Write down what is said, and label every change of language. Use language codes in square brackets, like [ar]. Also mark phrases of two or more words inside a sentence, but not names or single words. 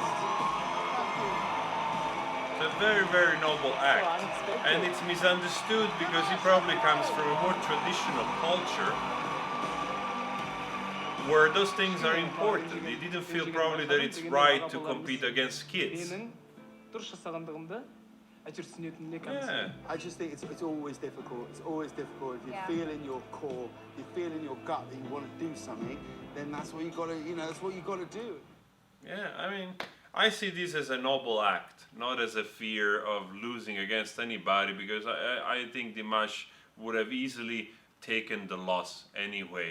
[en] Thank you. It's a very, very noble act. And it's misunderstood because he probably comes from a more traditional culture where those things are important. He didn't feel probably that it's right to compete against kids. [kk] менің дұрыс жасағандығымды әйтеуір түсінетініне [en] Yeah. [kk] кәміл. [en] I just think it's always difficult. It's always difficult. If you Yeah. feel in your core, you feel in your gut that you want to do something, then that's what you got to, you know, that's what you got to do. Yeah, I mean, I see this as a noble act, not as a fear of losing against anybody, because I think Dimash would have easily taken the loss anyway.